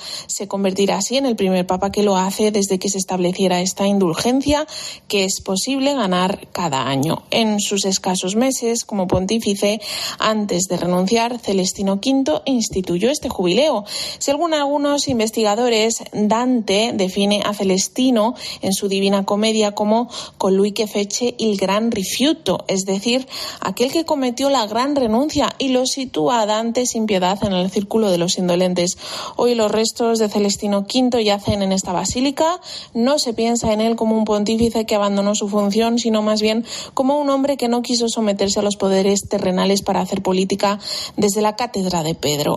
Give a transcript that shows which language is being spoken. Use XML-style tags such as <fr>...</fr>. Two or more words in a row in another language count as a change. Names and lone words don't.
<es>Se convertirá así en el primer papa que lo hace desde que se estableciera esta indulgencia, que es posible ganar cada año. En sus escasos meses como pontífice, antes de renunciar, Celestino V instituyó este jubileo. Según algunos investigadores, Dante define a Celestino en su Divina Comedia como</es> <it>colui che fece il gran rifiuto,</it> <es>es decir, aquel que cometió la gran renuncia, y lo sitúa a Dante sin piedad en el círculo de los indolentes. Hoy los restos de Celestino V yacen en esta basílica. No se piensa en él como un pontífice que abandonó su función, sino más bien como un hombre que no quiso someterse a los poderes terrenales para hacer política desde la cátedra de Pedro.</es>